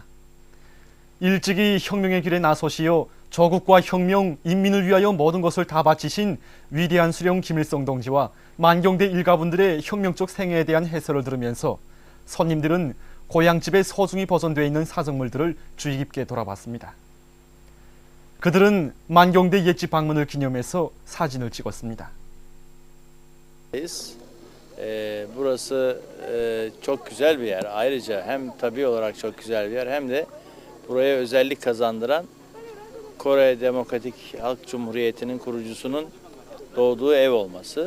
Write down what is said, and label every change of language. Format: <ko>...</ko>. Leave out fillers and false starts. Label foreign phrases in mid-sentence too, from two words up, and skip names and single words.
<ko>일찍이 혁명의 길에 나서시어 조국과 혁명, 인민을 위하여 모든 것을 다 바치신 위대한 수령 김일성 동지와 만경대 일가분들의 혁명적 생애에 대한 해설을 들으면서 손님들은 고향집에 소중히 보존되어 있는 사정물들을 주의 깊게 돌아봤습니다. 그들은 만경대 옛집 방문을 기념해서 sacin을 찍었습니다.</ko> <tr>Burası çok güzel bir yer. Ayrıca hem tabii olarak çok güzel bir yer hem de buraya özellik kazandıran Kore Demokratik Halk Cumhuriyeti'nin kurucusunun doğduğu ev olması.</tr>